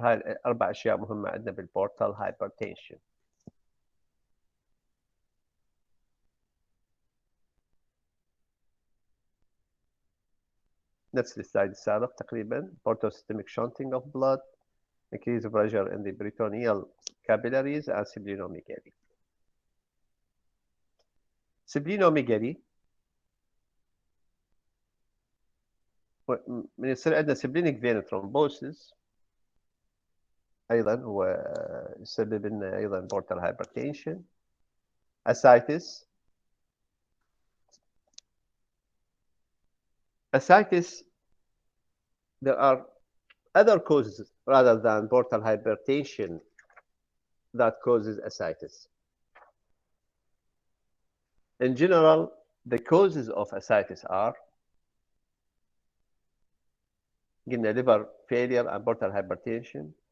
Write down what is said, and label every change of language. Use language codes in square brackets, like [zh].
[ar] هاي 4 أشياء مهمة عندنا بالportal hypertension. نفس السلايد السابق تقريبا. [en] portosystemic shunting of blood, increase pressure in the peritoneal capillaries, and splenomegaly. [ar] splenomegaly من يصير عندنا [en] splenic vein thrombosis [ar] ايضا هو يسبب لنا ايضا [en] portal hypertension, ascites. ascites, there are other causes rather than portal hypertension that causes ascites. In general, the causes of ascites are liver failure and portal hypertension.